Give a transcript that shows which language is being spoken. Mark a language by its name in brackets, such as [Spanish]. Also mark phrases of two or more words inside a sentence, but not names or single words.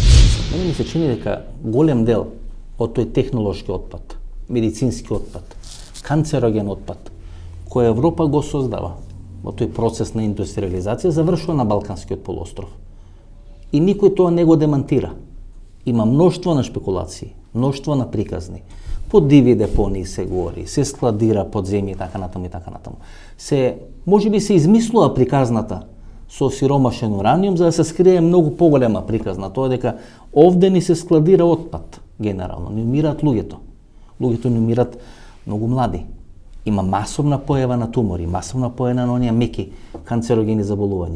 [Macedonian] Мени ми се чини да голем дел од тој технолошки отпад, медицински отпад, канцероген отпад, кои Европа го создава, од тој процесна индустријализација, завршила на Балкански полуостров. И нико то не го демантира. Има мноштво на шпекулации, мноштво на приказни. По диви депонии се говори, се складира под земји и така натаму и така натаму. Може би се измислува приказната со сиромашен ураниум, за да се скрие многу поголема приказна. Тоа е дека овде ни се складира отпад, генерално. Не умираат луѓето. Луѓето не умираат многу млади. Има масовна појава на тумори, масовна појава на оние меки канцерогени заболувања.